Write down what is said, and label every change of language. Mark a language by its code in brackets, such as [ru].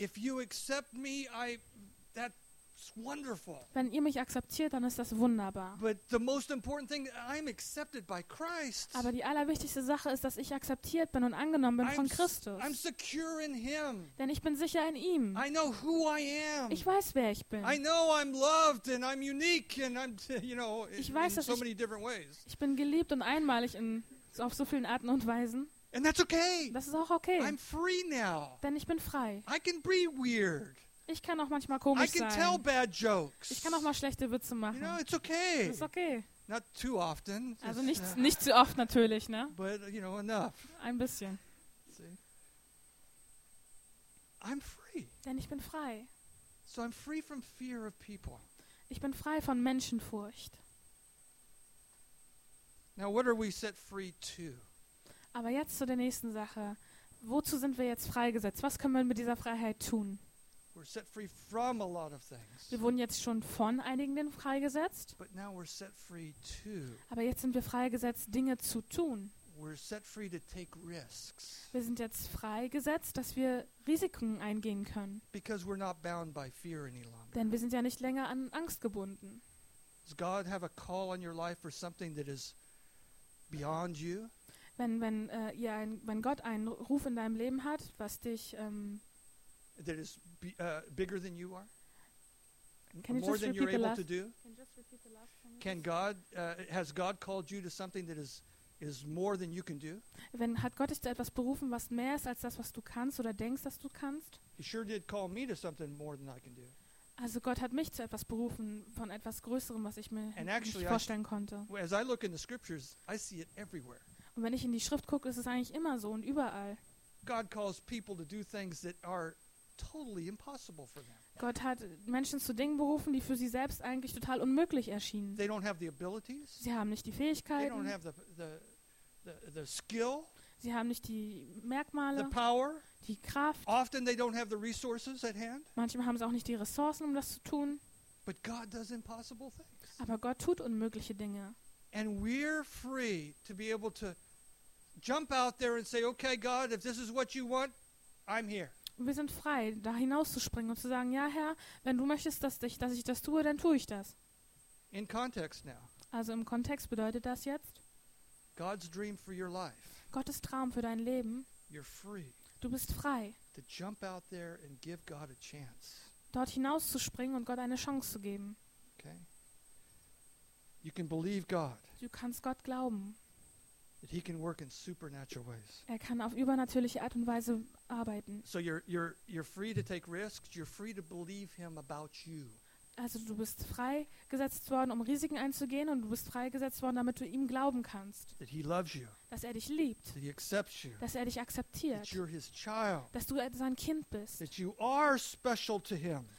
[en] If you accept me, that's wonderful. [de] Wenn ihr mich akzeptiert, dann ist das wunderbar. [en] But the most important thing, I'm accepted by Christ. [de] Aber die allerwichtigste Sache ist, dass ich akzeptiert bin und angenommen bin von Christus. [en] I'm secure in him. [de] Denn ich bin sicher in ihm. [en] I know who I am. [de] Ich weiß, wer ich bin. [en] I know I'm loved and I'm unique and I'm, you know, in so many different ways. [de] Ich bin geliebt und einmalig auf so vielen Arten und Weisen. [en] And that's okay. [de] Das ist auch okay. [en] I'm free now. [de] Denn ich bin frei. [en] I can be weird. [de] Ich kann auch manchmal komisch sein. [en] I can tell bad jokes. [de] Ich kann auch mal schlechte Witze machen. [en] You know, it's okay. [de] Das ist okay. [en] Not too often. [de] Also nicht zu oft natürlich, ne? [en] But, you know, enough. [de] Ein bisschen. [en] See? I'm free. [de] Denn ich bin frei. [en] So I'm free from fear of people. [de] Ich bin frei von Menschenfurcht. [en] Now what are we set free to? [de] Aber jetzt zu der nächsten Sache. Wozu sind wir jetzt freigesetzt? Was können wir mit dieser Freiheit tun? [en] We're set free from a lot of things. [de] Wir wurden jetzt schon von einigen Dingen freigesetzt. [en] But now we're set free too. [de] Aber jetzt sind wir freigesetzt, Dinge zu tun. [en] We're set free to take risks. [de] Wir sind jetzt freigesetzt, dass wir Risiken eingehen können. [en] Because we're not bound by fear any longer. [de] Denn wir sind ja nicht länger an Angst gebunden. [en] Does God have a call on your life for something that is beyond you? [de] Wenn Gott einen Ruf in deinem Leben hat, was dich [en] that is bigger than you are? Can more than you're able to do? Can just repeat the last sentence? Can God, has God called you to something that is more than you can do? [de] Wenn hat Gott dich zu etwas berufen, was mehr ist als das, was du kannst oder denkst, dass du kannst? [en] He sure did call me to something more than I can do. [de] Also Gott hat mich zu etwas berufen, von etwas Größerem, was ich mir nicht vorstellen konnte. [en] As I look in the scriptures, I see it everywhere. [de] Und wenn ich in die Schrift gucke, ist es eigentlich immer so und überall. [en] God calls people to do things that are totally impossible for them. [de] Gott hat Menschen zu Dingen berufen, die für sie selbst eigentlich total unmöglich erschienen. [en] They don't have the abilities. [de] Sie haben nicht die Fähigkeiten. [en] They don't have the skill. [de] Sie haben nicht die Merkmale, [en] the power, [de] die Kraft. [en] Often they don't have the resources at hand. [de] Manchmal haben sie auch nicht die Ressourcen, um das zu tun. [en] But God does impossible things. [de] Aber Gott tut unmögliche Dinge. [en] And we're free to be able to jump out there and say, okay, God, if this is what you want, I'm here. [de] Wir sind frei, da hinauszuspringen und zu sagen, ja, Herr, wenn du möchtest, dass ich das tue, dann tue ich das. [en] In context now. [de] Also im Kontext bedeutet das jetzt, [en] God's dream for your life. [de] Gottes Traum für dein Leben. [en] You're free. [de] Du bist frei. [en] To jump out there and give God a chance. [de] Dort hinauszuspringen und Gott eine Chance zu geben. [en] Okay. You can believe God. [de] Du kannst Gott glauben. [en] That he can work in supernatural ways. [de] Er kann auf übernatürliche Art und Weise arbeiten. [en] So you're free to take risks, you're free to believe him about you. [de] Also du bist freigesetzt worden, um Risiken einzugehen, und du bist freigesetzt worden, damit du ihm glauben kannst. [en] That he loves you. [de] Dass er dich liebt. [en] That he accepts you. [de] Dass er dich akzeptiert. [en] That you're his child. [de] Dass du sein Kind bist. [en] That you are special to him.